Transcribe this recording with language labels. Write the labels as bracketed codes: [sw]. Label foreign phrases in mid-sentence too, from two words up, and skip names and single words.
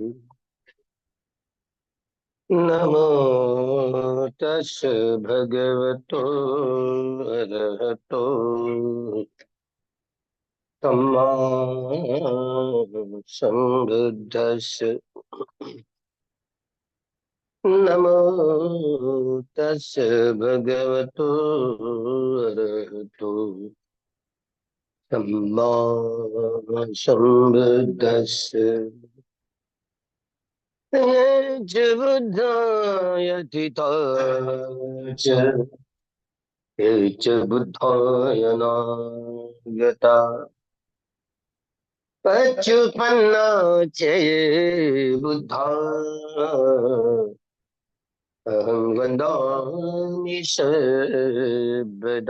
[pi] नमो तस्स भगवतो अरहतो सम्मा सम्बुद्दस्स। नमो तस् भगवतो अरहतो सम्मा सम्बुद्दस्स। ये च बुद्धाय थिताय ये च बुद्धाय नागता पच्चुपन्ना च ये बुद्धा अहं वन्दामि सर्वदा।